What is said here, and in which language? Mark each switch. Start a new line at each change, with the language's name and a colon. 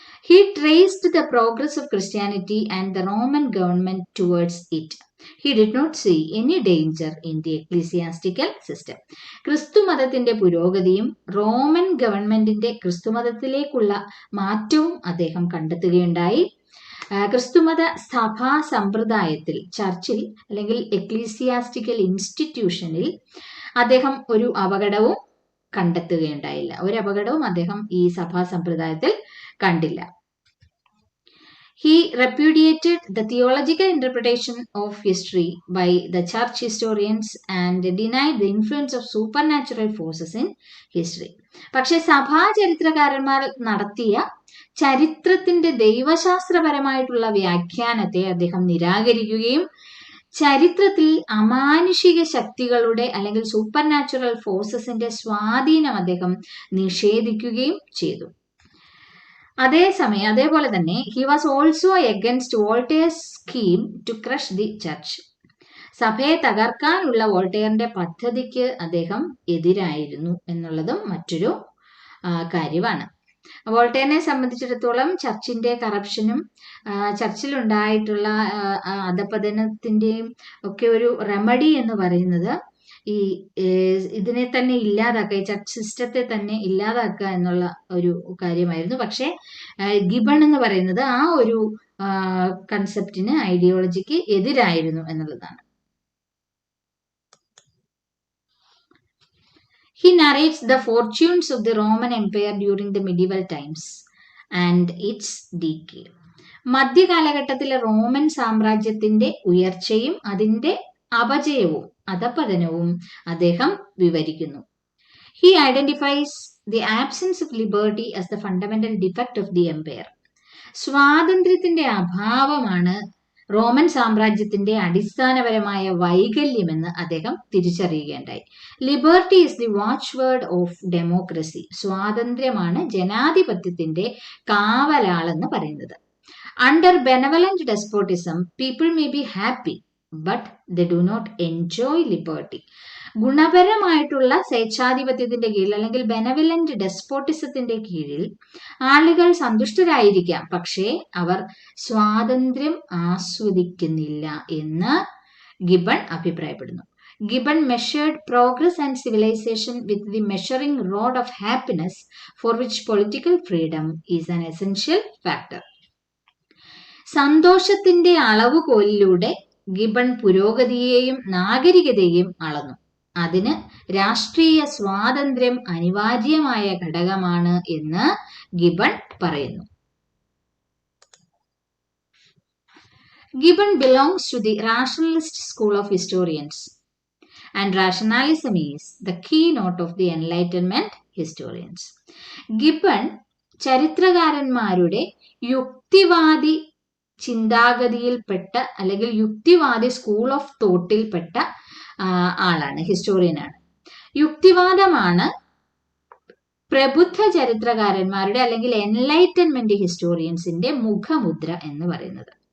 English: He traced the progress of Christianity and the Roman government towards it. He did not see any danger in the ecclesiastical system.
Malayalam: ക്രിസ്തുമതത്തിന്റെ പുരോഗതിയും Roman ഗവൺമെന്റിന്റെ ക്രിസ്തുമതത്തിലേക്കുള്ള മാറ്റവും അദ്ദേഹം കണ്ടെത്തുകയുണ്ടായി. ക്രിസ്തുമത സഭാ സമ്പ്രദായത്തിൽ, ചർച്ചിൽ അല്ലെങ്കിൽ എക്ലീസിയാസ്റ്റിക്കൽ ഇൻസ്റ്റിറ്റ്യൂഷനിൽ അദ്ദേഹം ഒരു അപകടവും കണ്ടെത്തുകയുണ്ടായില്ല. ഒരു അപകടവും അദ്ദേഹം ഈ സഭാ സമ്പ്രദായത്തിൽ കണ്ടില്ല.
English: He repudiated the theological interpretation of history by the church historians and denied the influence of supernatural forces in history.
Malayalam: പക്ഷെ സഭാ ചരിത്രകാരന്മാർ നടത്തിയ ചരിത്രത്തിന്റെ ദൈവശാസ്ത്രപരമായിട്ടുള്ള വ്യാഖ്യാനത്തെ അദ്ദേഹം നിരാകരിക്കുകയും ചരിത്രത്തിൽ അമാനുഷിക ശക്തികളുടെ അല്ലെങ്കിൽ സൂപ്പർ നാച്ചുറൽ ഫോഴ്സസിന്റെ സ്വാധീനം അദ്ദേഹം നിഷേധിക്കുകയും ചെയ്തു. അതേപോലെ തന്നെ
English: he was also against Voltaire's scheme to crush the church.
Malayalam: സഭയെ തകർക്കാനുള്ള വോൾട്ടയറിന്റെ പദ്ധതിക്ക് അദ്ദേഹം എതിരായിരുന്നു എന്നുള്ളതും മറ്റൊരു കാര്യമാണ്. വോൾട്ടയറിനെ സംബന്ധിച്ചിടത്തോളം ചർച്ചിന്റെ കറപ്ഷനും ചർച്ചിലുണ്ടായിട്ടുള്ള അധപതനത്തിന്റെയും ഒക്കെ ഒരു റെമഡി എന്ന് പറയുന്നത് ഈ ഇതിനെ തന്നെ ഇല്ലാതാക്കുക, ഈ ചർച്ച് സിസ്റ്റത്തെ തന്നെ ഇല്ലാതാക്കുക എന്നുള്ള ഒരു കാര്യമായിരുന്നു. പക്ഷെ ഗിബൺ എന്ന് പറയുന്നത് ആ ഒരു കൺസെപ്റ്റിന്, ഐഡിയോളജിക്ക് എതിരായിരുന്നു എന്നുള്ളതാണ്.
English: He narrates the fortunes of the Roman Empire during the medieval times and its decay.
Malayalam: മധ്യകാലഘട്ടത്തിലെ Roman സാമ്രാജ്യത്തിന്റെ ഉയർച്ചയും അതിന്റെ അപജയവും അധപതനവും അദ്ദേഹം വിവരിക്കുന്നു.
English: He identifies the absence of liberty as the fundamental defect of the empire.
Malayalam: സ്വാതന്ത്ര്യത്തിന്റെ അഭാവമാണ് റോമൻ സാമ്രാജ്യത്തിന്റെ അടിസ്ഥാനപരമായ വൈകല്യമെന്ന് അദ്ദേഹം തിരിച്ചറിയുകയുണ്ടായി.
English: Liberty is the watchword of democracy.
Malayalam: സ്വാതന്ത്ര്യമാണ് ജനാധിപത്യത്തിന്റെ കാവലാളെന്ന് പറയുന്നത്.
English: Under benevolent despotism people may be happy but they do not enjoy liberty.
Malayalam: ഗുണപരമായിട്ടുള്ള സ്വേച്ഛാധിപത്യത്തിന്റെ കീഴിൽ അല്ലെങ്കിൽ benevolent ഡെസ്പോട്ടിസത്തിന്റെ കീഴിൽ ആളുകൾ സന്തുഷ്ടരായിരിക്കാം, പക്ഷേ അവർ സ്വാതന്ത്ര്യം ആസ്വദിക്കുന്നില്ല എന്ന് ഗിബൺ അഭിപ്രായപ്പെടുന്നു.
English: Gibbon measured progress and civilization with the measuring rod of happiness, for which political freedom is an essential factor.
Malayalam: സന്തോഷത്തിന്റെ അളവുകോലിലൂടെ Given പുരോഗതിയെയും നാഗരികതയെയും അളന്നു. അതിന് രാഷ്ട്രീയ സ്വാതന്ത്ര്യം അനിവാര്യമായ ഘടകമാണ് എന്ന് ഗിബൺ പറയുന്നു.
English: Gibbon belongs to the rationalist school of historians, and rationalism is the keynote of the Enlightenment historians.
Malayalam: Gibbon ചരിത്രകാരന്മാരുടെ യുക്തിവാദി ചിന്താഗതിയിൽപ്പെട്ട അല്ലെങ്കിൽ യുക്തിവാദി സ്കൂൾ ഓഫ് തോട്ടിൽപ്പെട്ട ആളാണ്, ഹിസ്റ്റോറിയനാണ്. യുക്തിവാദമാണ് പ്രബുദ്ധ ചരിത്രകാരന്മാരുടെ അല്ലെങ്കിൽ എൻലൈറ്റൻമെന്റ് ഹിസ്റ്റോറിയൻസിന്റെ മുഖമുദ്ര എന്ന് പറയുന്നത്.